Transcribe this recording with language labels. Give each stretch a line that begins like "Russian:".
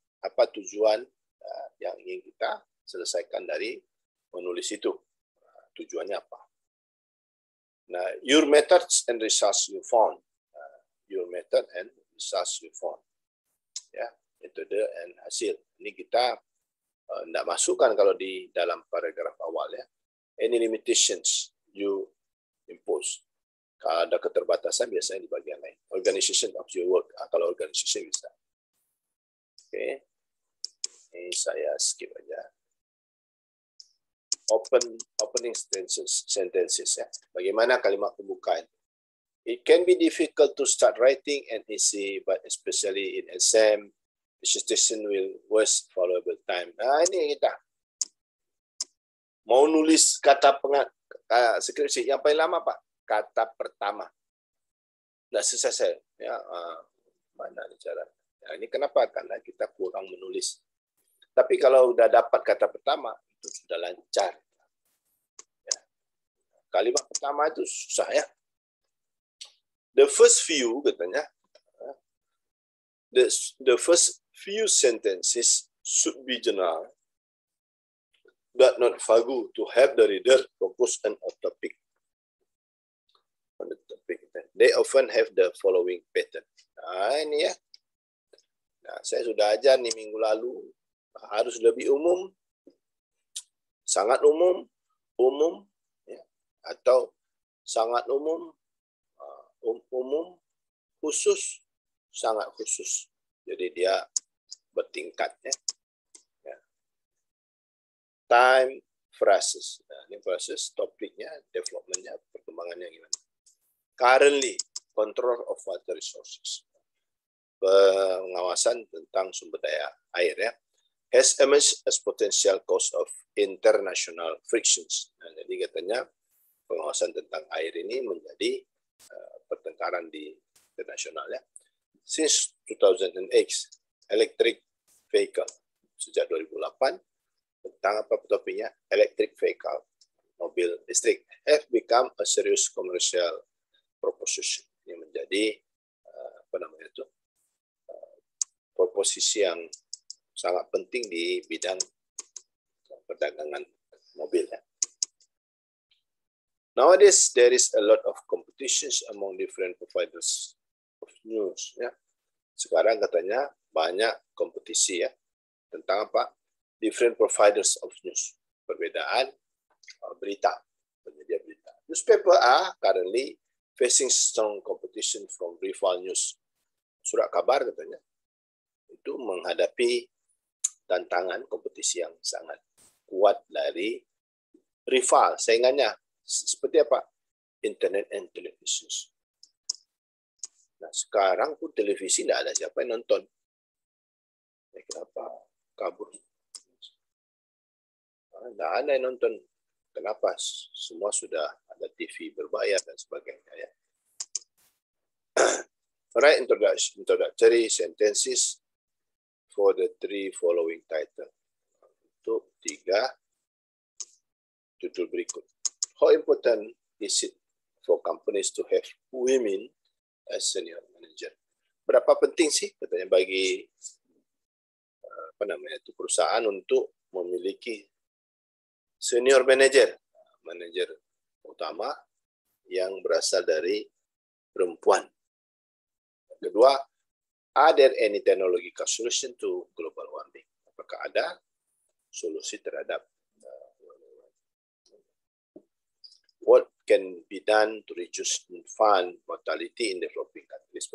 Indonesian: Apa tujuan yang ingin kita selesaikan dari menulis itu. Tujuannya apa?
English: Nah, your methods and results you found. Your method and results you found.
Indonesian: Ya, metode and hasil. Ini kita tidak masukkan kalau di dalam paragraf awal ya.
English: Any limitations you impose.
Indonesian: Kalau ada keterbatasan biasanya di bagian lain.
English: Organization of your work.
Indonesian: Kalau organization bisa. Oke. Ini saya skip aja.
English: Opening sentences ya.
Indonesian: Bagaimana kalimat pembukaan?
English: It can be difficult to start writing an essay, but especially in exam, dissertation will waste valuable time.
Indonesian: Nah, ini kita mau nulis kata skripsi yang paling lama Pak, kata pertama. Nggak selesai ya. Mana cara? Ya, ini kenapa? Karena kita kurang menulis. Tapi kalau udah dapat kata pertama itu sudah lancar. Ya. Kalimat pertama itu susah ya.
English: The first few katanya, the first few sentences should be general. but not fagu to help the reader focus on a topic. On the topic, they often have the following pattern.
Indonesian: Nah, ini ya. Nah, saya sudah ajar nih minggu lalu. Harus lebih umum, sangat umum, umum, ya, atau sangat umum, umum, khusus, sangat khusus. Jadi dia bertingkat ya.
English: Time, phrases.
Indonesian: Nah, ini phrases, topiknya, developmentnya, perkembangannya gimana.
English: Currently, control of water resources.
Indonesian: Pengawasan tentang sumber daya air ya.
English: Has emerged as potential cause of international frictions.
Indonesian: Nah, jadi katanya pengawasan tentang air ini menjadi pertengkaran di internasional ya.
English: Since 2008, electric vehicle
Indonesian: sejak 2008 tentang apa topiknya electric vehicle, mobil listrik
English: have become a serious commercial proposition.
Indonesian: Ini menjadi apa namanya itu proposisi yang sangat penting di bidang perdagangan mobil.
English: Nowadays there is a lot of competitions among different providers of news.
Indonesian: Ya. Sekarang katanya banyak kompetisi ya tentang apa?
English: Different providers of news.
Indonesian: Perbedaan berita, penyedia berita.
English: Newspaper are currently facing strong competition from rival news.
Indonesian: Surat kabar katanya itu menghadapi tantangan kompetisi yang sangat kuat dari rival, saingannya seperti apa?
English: Internet and televisions.
Indonesian: Nah, sekarang pun televisi tidak ada siapa yang nonton. Kenapa kabur? Tidak ada yang nonton. Kenapa? Semua sudah ada TV berbayar dan sebagainya. Ya.
English: Right, introductory sentences for the three following title.
Indonesian: Untuk 3 judul berikut.
English: How important is it for companies to have women as senior manager?
Indonesian: Berapa penting sih katanya bagi apa namanya itu perusahaan untuk memiliki senior manager, manajer utama yang berasal dari perempuan.
English: Kedua, are there any technological solution to global warming?
Indonesian: Apakah ada solusi terhadap
English: what can be done to reduce infant mortality in developing countries?